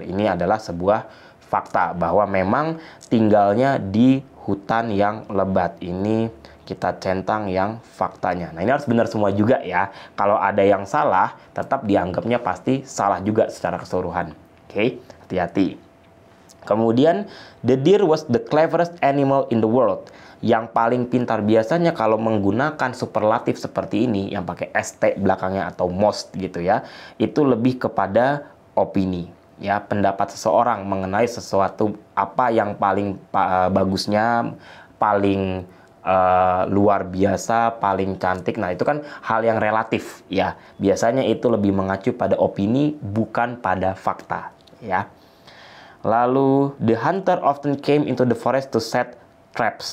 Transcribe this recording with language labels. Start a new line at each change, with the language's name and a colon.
Indonesian: Ini adalah sebuah fakta bahwa memang tinggalnya di hutan yang lebat. Ini kita centang yang faktanya. Nah, ini harus benar semua juga ya. Kalau ada yang salah, tetap dianggapnya pasti salah juga secara keseluruhan. Oke, hati-hati. Kemudian,
English: the deer was the cleverest animal in the world.
Indonesian: Yang paling pintar, biasanya kalau menggunakan superlatif seperti ini, yang pakai ST belakangnya atau most gitu ya, itu lebih kepada opini. Ya, pendapat seseorang mengenai sesuatu, apa yang paling bagusnya, paling luar biasa, paling cantik. Nah, itu kan hal yang relatif ya. Biasanya itu lebih mengacu pada opini, bukan pada fakta ya. Lalu,
English: the hunter often came into the forest to set traps.